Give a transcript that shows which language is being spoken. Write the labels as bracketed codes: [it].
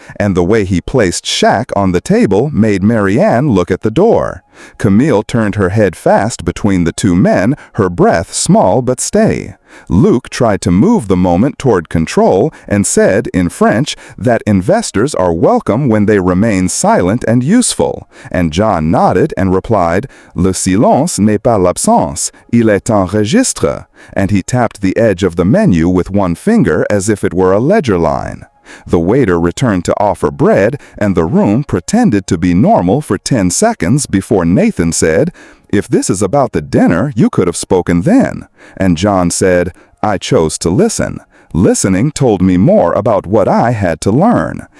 [en] And the way he placed "chaque" on the table made Marianne look at the door. Camille turned her head fast between the two men, her breath small but steady. Luke tried to move the moment toward control and said, in French, that investors are welcome when they remain silent and useful. And John nodded and replied, [fr] "Le silence n'est pas l'absence, il est un registre." [en] And he tapped the edge of the menu with one finger as if it were a ledger line. The waiter returned to offer bread, and the room pretended to be normal for 10 seconds before Nathan said, "If this is about the dinner, you could have spoken then." And John said, "I chose to listen. Listening told me more about what I had to learn."